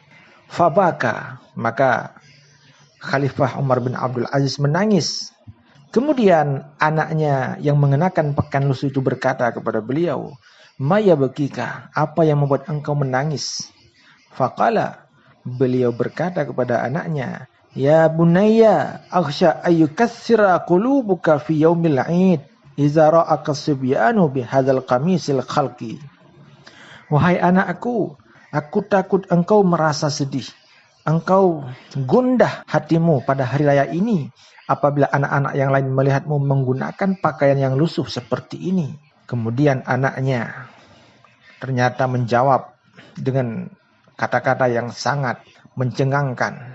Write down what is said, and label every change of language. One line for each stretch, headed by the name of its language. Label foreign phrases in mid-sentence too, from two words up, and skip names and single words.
Indonesian: Fabaka, maka Khalifah Umar bin Abdul Aziz menangis. Kemudian anaknya yang mengenakan pakaian lusuh itu berkata kepada beliau,
Arabic: "ما يبكيك,
Indonesian: apa yang membuat engkau menangis?"
Arabic: Faqala,
Indonesian: beliau berkata kepada anaknya,
Arabic: "يا بني، أخشى أن يكسر قلوبك في يوم العيد، إذا رآك الصبيان بهذا القميص الخلق."
Indonesian: Wahai anakku, aku takut engkau merasa sedih, engkau gundah hatimu pada hari raya ini apabila anak-anak yang lain melihatmu menggunakan pakaian yang lusuh seperti ini. Kemudian anaknya ternyata menjawab dengan kata-kata yang sangat mencengangkan.